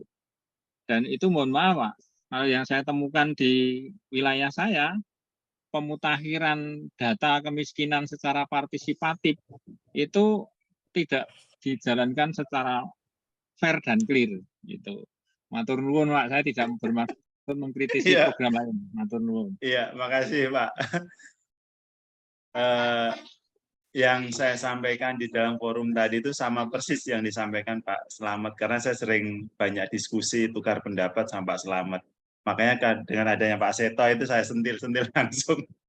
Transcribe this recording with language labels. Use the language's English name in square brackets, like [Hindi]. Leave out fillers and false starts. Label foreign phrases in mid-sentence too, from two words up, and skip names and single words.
[Indonesian] Dan itu mohon maaf Pak, kalau yang saya temukan di wilayah saya, pemutakhiran data kemiskinan secara partisipatif itu tidak dijalankan secara fair dan clear gitu. [Javanese] Matur nuwun Pak, [Indonesian] saya tidak bermaksud mengkritisi program lain. [Javanese] Matur nuwun. [Indonesian] Iya, makasih Pak. Yang saya sampaikan di dalam forum tadi itu sama persis yang disampaikan Pak Slamet, karena saya sering banyak diskusi tukar pendapat sama Pak Slamet. Makanya dengan adanya Pak Seto itu saya sentil-sentil langsung.